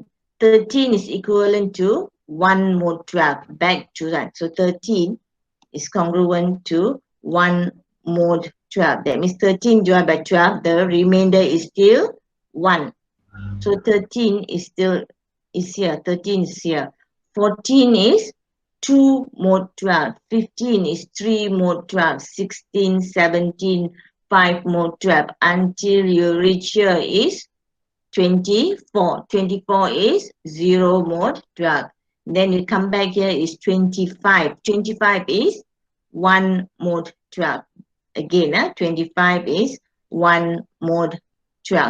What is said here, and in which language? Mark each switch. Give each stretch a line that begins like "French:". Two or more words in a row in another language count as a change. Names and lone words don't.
English: 13 is equivalent to 1 mod 12, back to that. So 13 is congruent to 1 mod 12. That means 13 divided by 12, the remainder is still 1. So 13 is still is here. 13 is here. 14 is 2 mod 12. 15 is 3 mod 12. 16, 17, 5 mod 12. Until you reach here is 24. 24 is 0 mod 12. Then you come back here is 25. 25 is 1 mod 12. Again, 25 is 1 mod 12.